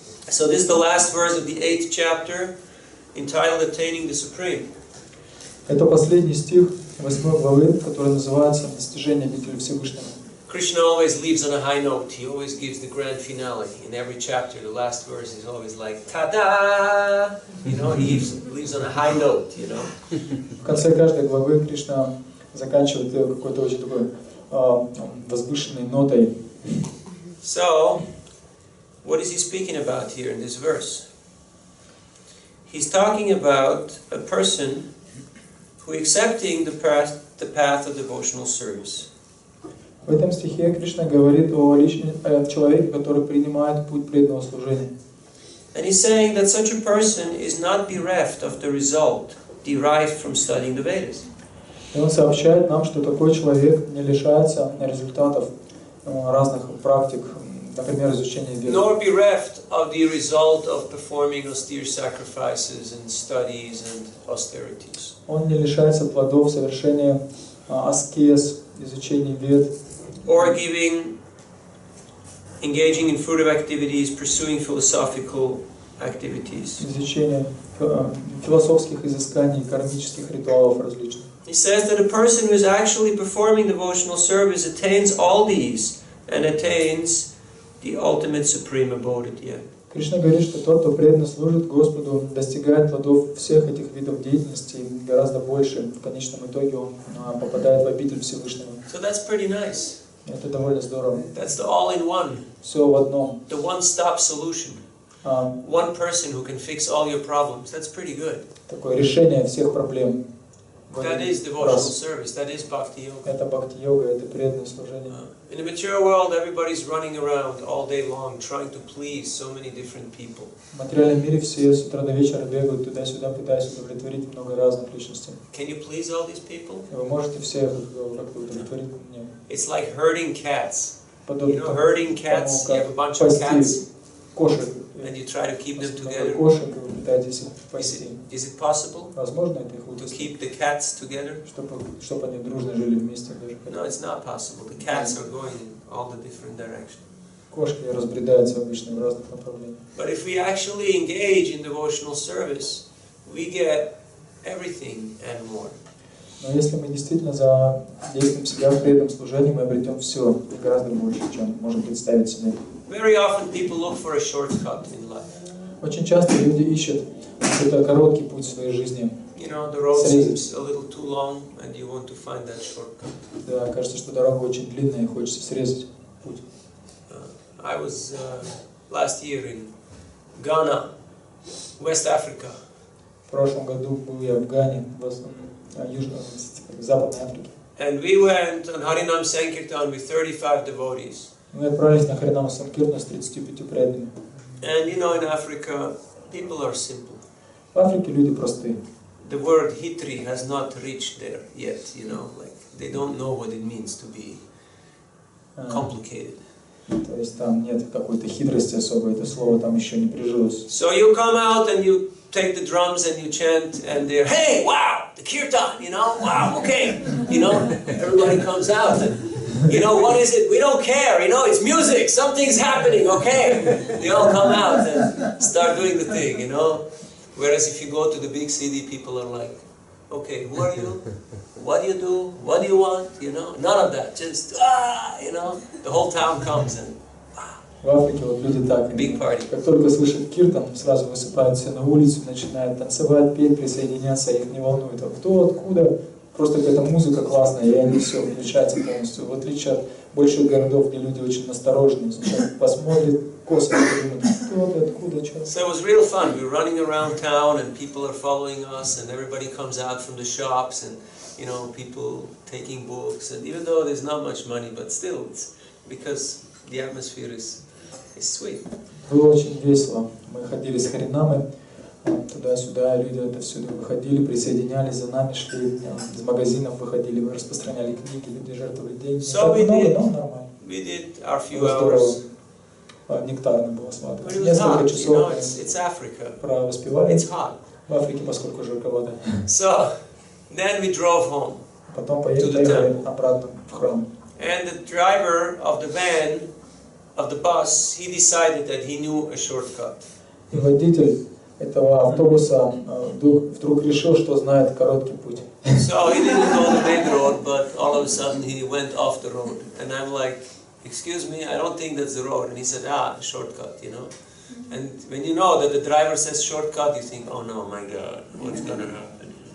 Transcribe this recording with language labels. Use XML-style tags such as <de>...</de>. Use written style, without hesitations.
<en>So this is the last verse of the 8th chapter, entitled Attaining the Supreme.</en> <ru>Это последний стих 8 главы, который называется «Достижение обители Всевышнего».</ru> <en>Krishna always leaves on a high note. He always gives the grand finale. In every chapter, the last verse is always like, ta-da! You know, he leaves on a high note, you know.</en> <ru>В конце каждой главы Кришна заканчивает какой-то очень такой возвышенной нотой.</ru> <en>So, what is he speaking about here in this verse? He's talking about a person who is accepting the path of devotional service.</en> <ru>В этом стихе Кришна говорит о человеке, который принимает путь преданного служения.</ru> <en>And he's saying that such a person is not bereft of the result derived from studying the Vedas.</en> <ru>И он сообщает нам, что такой человек не лишается результатов разных практик, например, изучения ведов.</ru> <en>Nor bereft of the result of performing austere sacrifices and studies and austerities.</en> <ru>Он не лишается плодов совершения аскез, изучения вед.</ru> <en>Or engaging in fruitive activities, pursuing philosophical activities.</en> <ru>Изучение философских изысканий, кармических ритуалов различных.</ru> <en>He says that a person who is actually performing devotional service attains all these and attains the ultimate supreme abode at the end.</en> <ru>Кришна говорит, что тот, кто преданно служит Господу, достигает плодов всех этих видов деятельности гораздо больше. В конечном итоге он попадает в обитель Всевышнего.</ru> <en>So that's pretty nice.</en> <ru>Это довольно здорово.</ru> <en>That's the all-in-one.</en> <ru>Все в одном.</ru> <en>The one-stop solution. One person who can fix all your problems. That's pretty good.</en> <ru>Такое решение всех проблем.</ru> <en>That is devotional service. That is bhakti yoga.</en> <ru>Это бхакти-йога, это преданное служение.</ru> <en>In the material world, everybody's running around all day long trying to please so many different people.</en> <ru>В материальном мире все с утра до вечера бегают туда-сюда, пытаясь удовлетворить много разных личностей.</ru> <en>Can you please all these people?</en> <ru>Вы можете всех как-то удовлетворить? Нет.</ru> <en>It's like herding cats.</en> <ru>Подобно</ru> <en>You know, herding cats. You have a bunch of cats,</en> <ru>кошек.</ru> <en>and you try to keep them together.</en> <ru>Кошек, и вы пытаетесь их пасти.</ru> <en>Is it possible</en> <ru>Возможно, это их</ru> <en>to</en> <ru>удастся,</ru> <en>keep the cats together?</en> <ru>чтобы они дружно жили вместе даже.</ru> <en>No, it's not possible. The cats are going in all the different directions.</en> <ru>Кошки разбредаются обычно в разных направлениях.</ru> <en>But if we actually engage in devotional service, we get everything and more.</en> <ru>Но если мы действительно задействуем себя в преданном служении, мы обретем все и гораздо больше, чем можем представить себе.</ru> <en>Very often people look for a shortcut in life.</en> <ru>Очень часто люди ищут какой-то короткий путь в своей жизни.</ru> <en>You know, the road seems a little too long, and you want to find that shortcut.</en> <ru>Да, кажется, что дорога очень длинная, и хочется срезать путь.</ru> <en>I was last year in Ghana, West Africa.</en> <ru>В прошлом году был я в Гане, в Западной Африке.</ru> <en>And we went on Harinam Sankirtan with 35 devotees.</en> <ru>Мы отправились на Харинам Санкиртан с 35 преданными.</ru> <en>And you know, in Africa, people are simple.</en> <ru>В Африке люди простые.</ru> <en>The word hitri has not reached there yet, you know, like they don't know what it means to be complicated.</en> <ru>То есть там нет какой-то хитрости особой, это слово там еще не прижилось.</ru> <en>So you come out and you take the drums and you chant and they're, hey, wow, the kirtan, you know, wow, okay, you know, everybody comes out and, you know, what is it? We don't care, you know, it's music, something's happening, okay. They all come out and start doing the thing, you know. Whereas if you go to the big city, people are like, okay, who are you? What do you do? What do you want? You know, none of that. Just you know, the whole town comes and</en> <ru>В Африке вот люди так,</ru> <en>big party.</en> <ru>как только слышат киртан, сразу высыпают все на улицу, начинают танцевать, петь, присоединяться, их не волнует, а кто, откуда, просто какая-то музыка классная, и они все включаются полностью. В отличие от больших городов, где люди очень насторожены, сначала посмотрят, косо думают, кто ты, откуда, что.</ru> <en>So it was real fun. We were running around town and people are following us and everybody comes out from the shops and, you know, people taking books. And even though there's not much money, but still, it's because the atmosphere is sweet.</en> <ru>Было очень весело. Мы ходили с Харинамой туда-сюда, люди отовсюду выходили, присоединялись за нами, шли из магазинов, выходили, мы распространяли книги, люди жертвовали деньги.</ru> <en>So</en> <ru>нормально.</ru> <en>we did our few hours.</en> <ru>Нектарно было смотреть. Несколько часов</ru> <en>it's Africa.</en> <ru>Провоспевали.</ru> <en>It's hot.</en> <ru>В Африке, поскольку жарковато.</ru> <en>So then we drove home.</en> <ru>Потом поехали обратно в храм.</ru> <en>And the driver of the van, of the bus, he decided that he knew a shortcut.</en> <ru>И водитель этого автобуса вдруг решил, что знает короткий путь.</ru> <en>So he didn't go the main road, but all of a sudden he went off the road. And I'm like, excuse me, I don't think that's the road. And he said, shortcut, you know. And when you know that the driver says shortcut, you think, oh no, my God, what's going to happen?</en>